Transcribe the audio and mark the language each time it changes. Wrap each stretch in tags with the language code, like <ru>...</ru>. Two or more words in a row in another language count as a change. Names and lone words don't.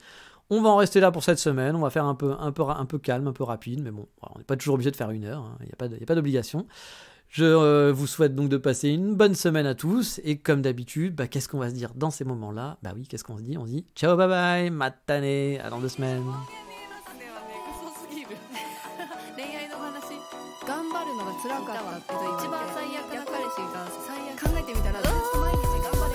<fr>On va en rester là pour cette semaine, on va faire un peu calme, un peu rapide, mais bon, on n'est pas toujours obligé de faire 1 heure, il n'y a pas d'obligation. Je vous souhaite donc de passer une bonne semaine à tous, et comme d'habitude, qu'est-ce qu'on va se dire dans ces moments-là ? Oui, qu'est-ce qu'on se dit ? On se dit ciao,</fr> <en>bye bye,</en> <fr>matane, à dans 2 semaines.</fr> <ja>頑張るのが辛かったけど一番最悪な彼氏が考えてみたらずっと毎日</ja>